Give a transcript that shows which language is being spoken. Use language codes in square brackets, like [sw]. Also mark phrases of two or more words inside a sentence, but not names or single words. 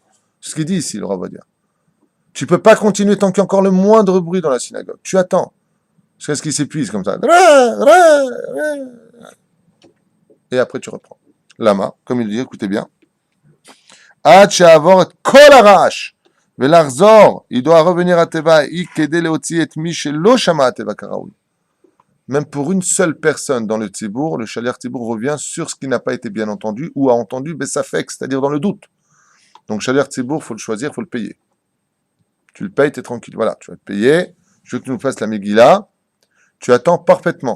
[fr] C'est ce qu'il dit ici, le roi va dire. Tu ne peux pas continuer tant qu'il y a encore le moindre bruit dans la synagogue. Tu attends. Jusqu'à ce qu'il s'épuise comme ça. Et après tu reprends. Lama, comme il dit, écoutez bien. [he] עד שיעבור את קול הרעש ולחזור, [fr] il doit revenir à Teva, [he] כדי להוציא את מי שלא שמע תיבה כראוי. [fr] Même pour une seule personne dans le tzibour, le [he] שליח ציבור [fr] revient sur ce qui n'a pas été bien entendu ou a entendu besafek, c'est-à-dire dans le doute. Donc [he] שליח ציבור, [fr] faut le choisir, faut le payer. Tu le payes, t'es tranquille. Voilà, tu vas te payer. Je veux que tu nous fasses la Megillah. Tu attends parfaitement.